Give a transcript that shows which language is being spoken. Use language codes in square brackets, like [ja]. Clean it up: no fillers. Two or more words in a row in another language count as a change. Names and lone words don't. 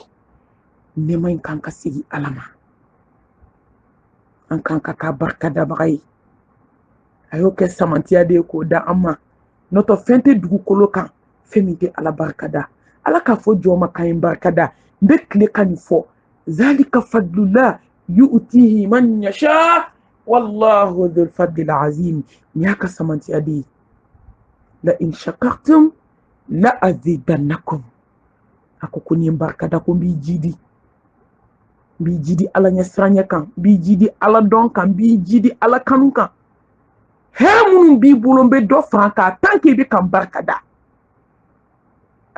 [bm] Nɛɛma in kan ka segin Ala ma. An kan ka k'a barikadabaga ye. A y'o kɛ samantiya de ye k'o da an ma. N'o tɛ fɛn tɛ dugukolo kan fɛn min tɛ Ala barikada. Ala k'a fɔ jɔn ma k'a ye barikada. N bɛ tile ka nin fɔ. [ar] ذلك فضل الله يؤتيه من يشاء والله ذو الفضل العظيم. [bm] Nin y'a ka samantiya de ye. [ar] لئن شكرتم لأزيدنكم. [bm] A ko ko nin ye barikada ko n b'i jidi. N b'i jidi Ala ɲɛsiranɲɛ kan, n b'i jidi Ala dɔn kan, n b'i jidi Ala kanu kan. Hɛrɛ minnu b'i bolo n bɛ dɔ fara kan [fr] tant que [bm] i bɛ ka n barikada.